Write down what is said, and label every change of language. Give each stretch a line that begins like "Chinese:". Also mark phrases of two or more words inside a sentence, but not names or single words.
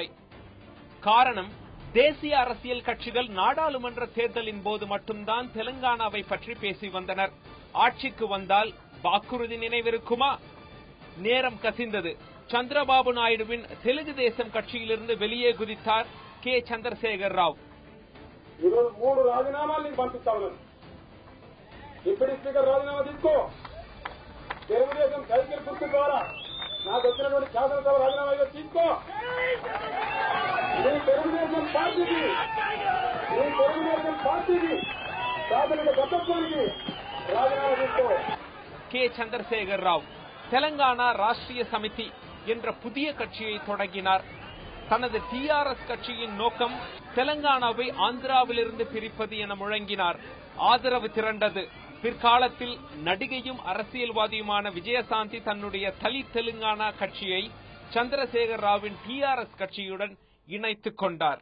Tamil: காரணம், தேசிய அரசியல் கட்சிகள் நாடாளுமன்ற தேர்தலின் போது மட்டும்தான் தெலுங்கானாவை பற்றி பேசி வந்தனர். ஆட்சிக்கு வந்தால் வாக்குறுதி நினைவிருக்குமா? நேரம் கசிந்தது. சந்திரபாபு நாயுடுவின் தெலுங்கு தேசம் கட்சியிலிருந்து வெளியே குதித்தார் கே. చంద్రశేఖర్ రావు.
Telugu: 3 రాజీనామాలు నీకు పంపిస్తా ఉన్నాను. డిప్యూటీ స్పీకర్ రాజీనామా తీసుకో. తెలుగుదేశం సైకిల్ గుర్తు ద్వారా నాకు వచ్చినటువంటి శాసనసభ రాజీనామా తీసుకో. నీ తెలుగుదేశం పార్టీకి ప్రాథమిక సభ్యత్వానికి రాజీనామా తీసుకో.
Tamil: கே. చంద్రశేఖర్ రావు தெலங்கானா ராஷ்டிரிய சமிதி என்ற புதிய கட்சியை தொடங்கினார். தனது டிஆர்எஸ் கட்சியின் நோக்கம் தெலங்கானாவை ஆந்திராவிலிருந்து பிரிப்பது என முழங்கினார். ஆதரவு திரண்டது. பிற்காலத்தில் நடிகையும் அரசியல்வாதியுமான விஜயசாந்தி தன்னுடைய தலித் தெலுங்கானா கட்சியை சந்திரசேகர் ராவின் டிஆர்எஸ் கட்சியுடன் இணைத்துக் கொண்டார்.